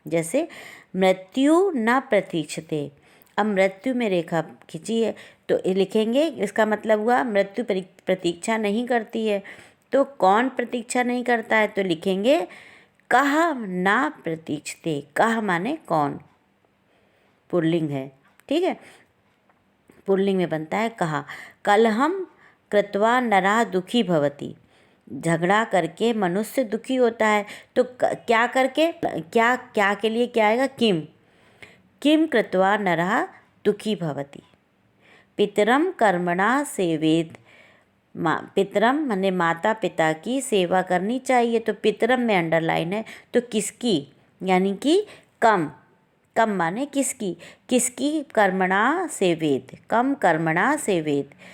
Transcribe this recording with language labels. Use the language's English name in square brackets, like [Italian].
[Hindi] जैसे [Sanskrit] मृत्यु न प्रतीक्षते। [Hindi] अब मृत्यु में रेखा खींची है, तो लिखेंगे, इसका मतलब हुआ मृत्यु प्रतीक्षा नहीं करती है, तो कौन प्रतीक्षा नहीं करता है, तो लिखेंगे कह ना प्रतीक्षते। कह माने कौन, पुल्लिंग है। ठीक है, पुल्लिंग में बनता है कहा। [Sanskrit] कलहम कृत्वा नरः दुखी भवति। [Hindi] झगड़ा करके मनुष्य दुखी होता है, तो क्या करके, क्या के लिए क्या आएगा, किम। [Sanskrit] किम कृत्वा नरः दुखी भवति। पितरम कर्मणा सेवेत। [Hindi] पितरम माने माता पिता की सेवा करनी चाहिए, तो पितरम में अंडरलाइन है, तो किसकी, यानी कि कम, कम माने किसकी, किसकी कर्मणा सेवेत, कम कर्मणा सेवेत।